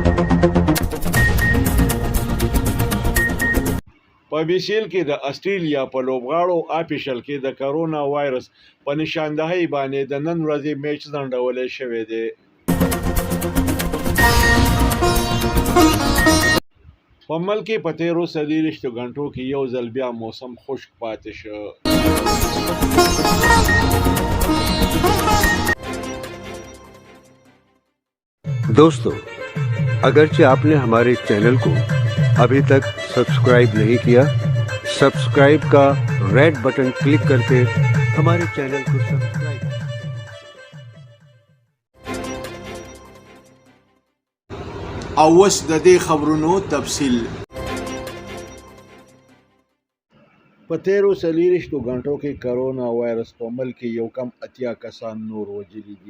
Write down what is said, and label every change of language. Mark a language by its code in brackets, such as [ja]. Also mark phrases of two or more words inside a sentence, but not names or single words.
[ps] په بیسیل کې د استرالیا په لوبغاړو آفیشل کې د کرونا وایرس په نشاندهۍ باندې د نن ورځې میچ ځنډولی شوی دی. په ملک کې په تیرو 24 غنټو کې یو ځل بیا موسم خشک پاتې شو. [ur] دوستو، اگرچہ آپ نے ہمارے چینل کو ابھی تک سبسکرائب نہیں کیا، سبسکرائب کا ریڈ بٹن کلک کر کے ہمارے چینل کو سبسکرائب. [ps] اوس د دې خبرونو تفصیل. په تیرو 24 غنټو کې کرونا وایرس په ملک کې یو کم 80 کسان نور وژلي دي.